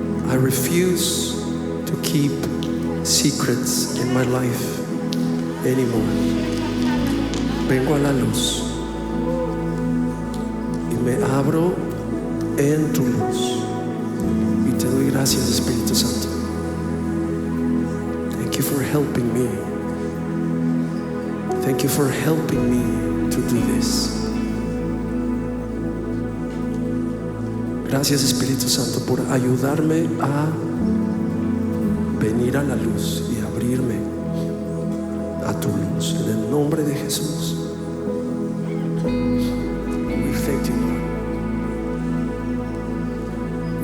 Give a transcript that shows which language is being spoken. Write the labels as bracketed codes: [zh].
[en] I refuse to keep secrets in my life anymore. [es] Vengo a la luz y me abro en tu luz. Y te doy gracias, Espíritu Santo. [en] Thank you for helping me. Thank you for helping me to do this. [es] Gracias, Espíritu Santo, por ayudarme a venir a la luz y abrirme a tu luz. En el nombre de Jesús. [en] We thank you, Lord.